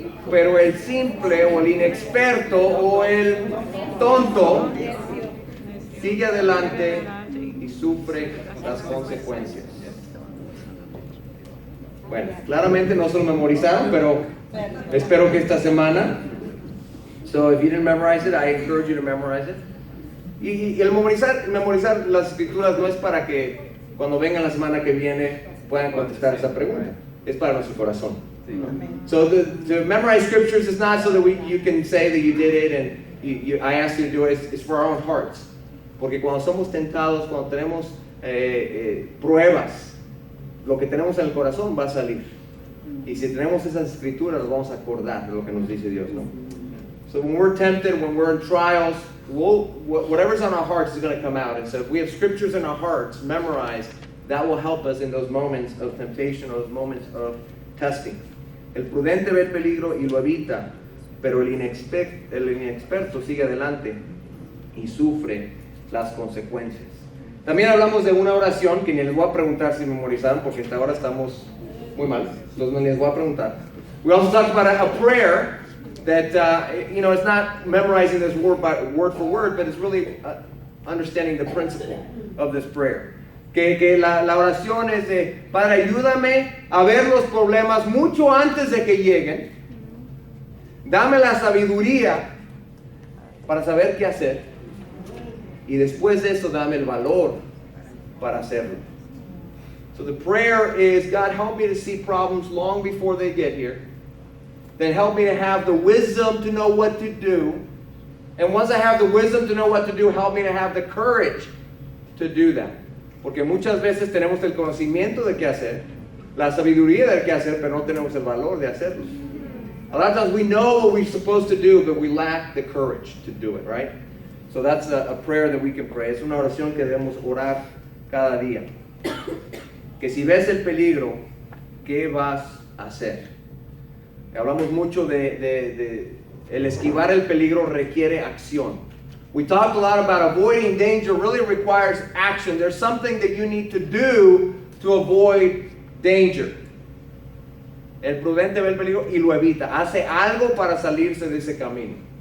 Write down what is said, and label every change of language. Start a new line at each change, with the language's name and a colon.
Spanish: Pero el simple o el inexperto o el tonto sigue adelante y sufre las consecuencias. Bueno, claramente no se lo memorizaron, pero espero que esta semana.
English: So if you didn't memorize it, I encourage you to memorize it.
Spanish: Y el memorizar las escrituras no es para que cuando vengan la semana que viene puedan contestar esa pregunta. Es para nuestro corazón.
English: So to memorize scriptures is not so that you can say that you did it and I asked you to do it. It's for our own hearts.
Spanish: Porque cuando somos tentados, cuando tenemos pruebas, lo que tenemos en el corazón va a salir. Y si tenemos esas escrituras, nos vamos a acordar de lo que nos dice Dios, ¿no?
English: So when we're tempted, when we're in trials, whatever's on our hearts is going to come out. And so if we have scriptures in our hearts memorized, that will help us in those moments of temptation or those moments of testing.
Spanish: El prudente ve el peligro y lo evita, pero el inexperto sigue adelante y sufre las consecuencias. También hablamos de una oración que ni les voy a preguntar si memorizaron porque hasta ahora estamos muy mal, entonces no les voy a preguntar.
English: We also talked about a prayer that, it's not memorizing this word for word, but it's really understanding the principle of this prayer.
Spanish: Que la oración es de, Padre, ayúdame a ver los problemas mucho antes de que lleguen. Dame la sabiduría para saber qué hacer. Y después de eso, dame el valor para hacerlo.
English: So the prayer is, God, help me to see problems long before they get here. Then help me to have the wisdom to know what to do. And once I have the wisdom to know what to do, help me to have the courage to do that.
Spanish: Porque muchas veces tenemos el conocimiento de qué hacer, la sabiduría de qué hacer, pero no tenemos el valor de hacerlo.
English: A lot of times we know what we're supposed to do, but we lack the courage to do it, right? So that's a prayer that we can pray.
Spanish: Es una oración que debemos orar cada día. Que si ves el peligro, ¿qué vas a hacer? Hablamos mucho de el esquivar el peligro requiere acción.
English: We talked a lot about avoiding danger really requires action. There's something that you need to do to avoid danger.
Spanish: El prudente ve el peligro y lo evita. Hace algo para salirse de ese camino.